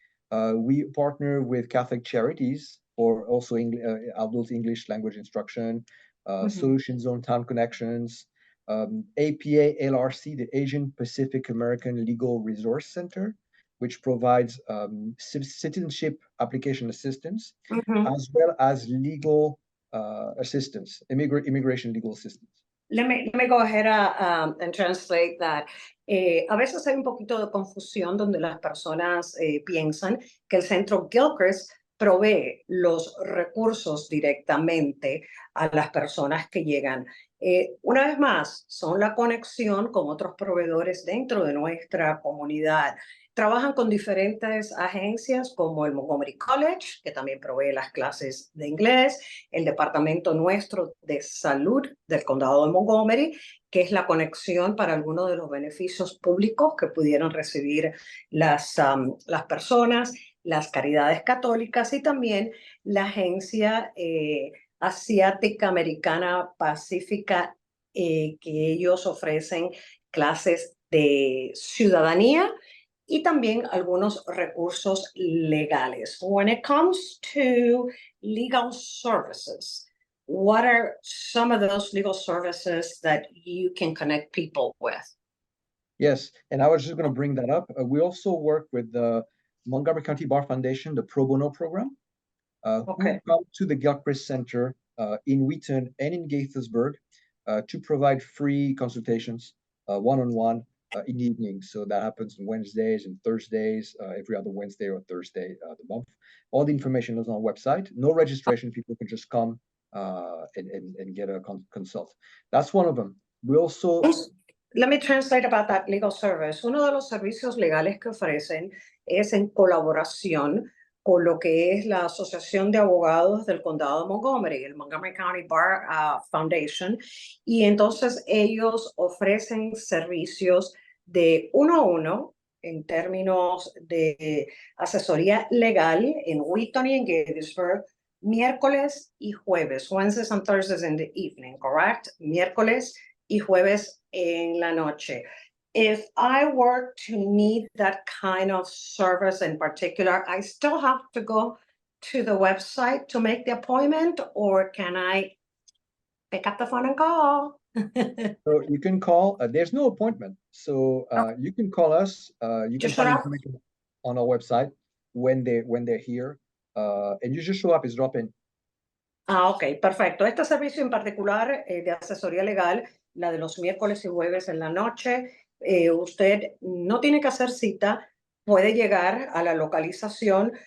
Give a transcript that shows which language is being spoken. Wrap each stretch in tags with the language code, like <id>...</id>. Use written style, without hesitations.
<en>We partner with Catholic Charities for also adult English language instruction, Solution Zone Town Connections, APA LRC, the Asian Pacific American Legal Resource Center, which provides citizenship application assistance, as well as legal assistance, immigration legal assistance. Let me go ahead and translate that.</en> <es>A veces hay un poquito de confusión donde las personas piensan que el Centro Gilchrist provee los recursos directamente a las personas que llegan. Una vez más, son la conexión con otros proveedores dentro de nuestra comunidad. trabajan con diferentes agencias como el Montgomery College, que también provee las clases de inglés, el Departamento nuestro de Salud del Condado de Montgomery, que es la conexión para algunos de los beneficios públicos que pudieron recibir las personas, las caridades católicas y también la agencia asiática, americana, pacífica, que ellos ofrecen clases de ciudadanía y también algunos recursos legales.</es> <en>When it comes to legal services, what are some of those legal services that you can connect people with? Yes, and I was just going to bring that up. We also work with the Montgomery County Bar Foundation, the Pro Bono program, who come to the Gilchrist Center in Wheaton and in Gaithersburg to provide free consultations, one-on-one, in the evening. So that happens on Wednesdays and Thursdays, every other Wednesday or Thursday of the month. All the information is on our website. No registration. People can just come and get a consult. That's one of them. We also... Let me translate about that legal service.</en> <es>Uno de los servicios legales que ofrecen es en colaboración con lo que es la Asociación de Abogados del Condado de Montgomery, el Montgomery County Bar Foundation, y entonces ellos ofrecen servicios de uno a uno en términos de asesoría legal en Wheaton y en Gettysburg, miércoles y jueves,</es> <en>Wednesdays and Thursdays in the evening, correct?</en> <es>Miércoles y jueves en la noche.</es> <en>If I were to need that kind of service in particular, I still have to go to the website to make the appointment, or can I pick up the phone and call? So you can call. There's no appointment, so you can call us. You can find information on our website when they're here, and you just show up. It's drop in.</en> <es>Ok, perfecto. Este servicio en particular de asesoría legal, la de los miércoles y jueves en la noche, usted no tiene que hacer cita, puede llegar a la localización.</es>